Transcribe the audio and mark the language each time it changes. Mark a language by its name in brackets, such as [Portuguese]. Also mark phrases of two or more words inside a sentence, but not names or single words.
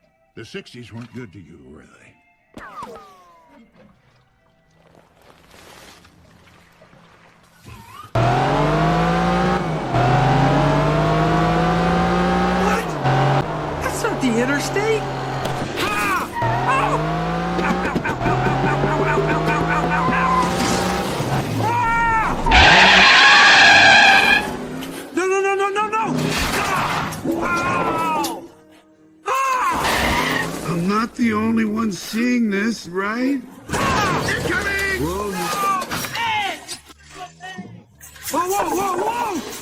[English] The 60s weren't good to you, were they? What? That's not the interstate. Ah! Ow! Ow, ow, ow, ow, ow, ow, ow, ow, ow, ow, ow, ow. Ah! No, no, no, no, no, no! Ah! Ow! Ah! I'm not the only one seeing this, right? Ah! Incoming! Whoa. Whoa, whoa, whoa, whoa!